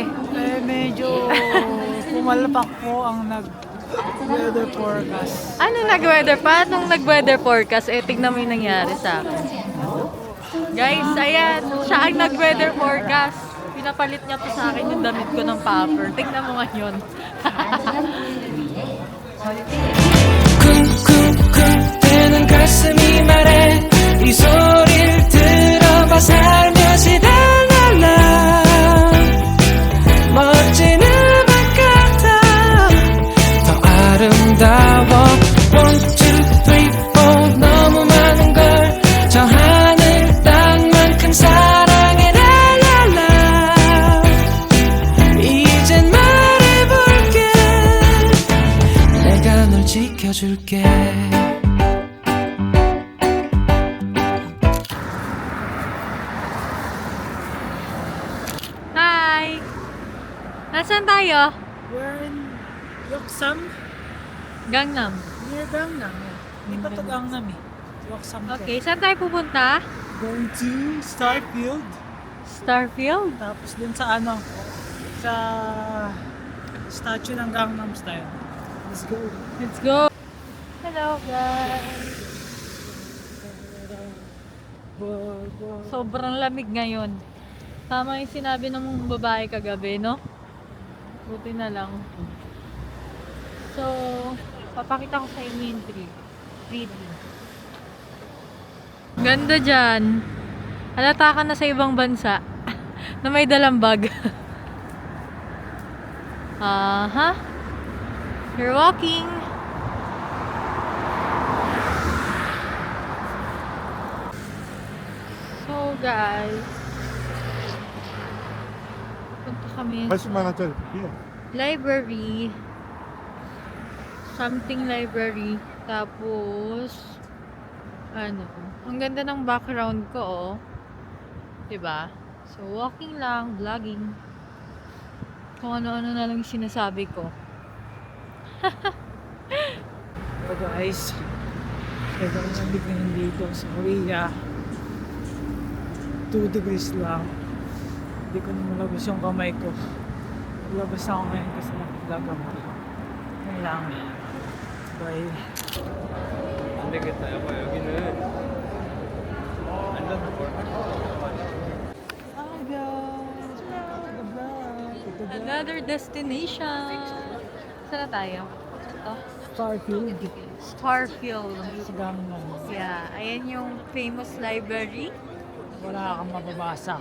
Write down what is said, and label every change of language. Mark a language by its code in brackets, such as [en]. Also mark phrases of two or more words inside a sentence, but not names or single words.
[tl] Medyo pumalpak po ang [en] nag-weather forecast. [tl] Ano nag-weather? Paano [en] nag-weather forecast? [tl] Tignan mo yung nangyari sa akin. Guys, ayan, siya ang [en] nag-weather forecast. [tl] Pinapalit niya pa sa akin yung damit ko ng puffer. Tignan mo ngayon. [ko] 쿵쿵쿵 뜨는 가슴이 말해 이 소리를 들어봐 살며시 달랄라 멋진 음악 같아 더 아름다워 1, 2, 3, 4 너무 많은 걸 저 하늘 땅만큼 사랑해 랄랄라 이젠 말해볼게 내가 널 지켜줄게 [tl] Hi! Nasaan tayo? [en] We're in Yeoksam, Gangnam. near Gangnam. [tl] Hindi pa to Gangnam eh. Yeoksam to. Okay, saan tayo pupunta? [en] Going to Starfield. Starfield? [tl] Tapos dun sa sa statue ng Gangnam Style. [en] Let's go. Let's go! Hello guys! [tl] Sobrang lamig ngayon. Tama yung sinabi ng babae kagabi, no? Buti na lang. So, papakita ko sa inyo yung tree. 3D. Ganda dyan. Halata ka na sa ibang bansa na may dalang bag. [en] Aha. You're walking. So guys, [tl] punta kami [ko] 80만원짜리 예. [en] library. Something library. [tl] Tapos, ang ganda ng background ko, oh. 'Di ba? So, walking lang, vlogging. Kung ano-ano na lang yung sinasabi ko. So guys, ito ang lamig ngayon dito sa Korea. 2 degrees lang. Hindi ko na malabas yung kamay ko. Labas ako ngayon kasi nag-vlog ako. Yan lang. Bye. [ko] 안 되겠다. 여보 여기는 안전한 걸. [en] Hi guys! Vlog! Another destination. [tl] Saan na tayo? Ito? Starfield. Starfield. Sa Gangnam. Yeah, ayan yung [en] famous library. [tl] Wala kang mababasa.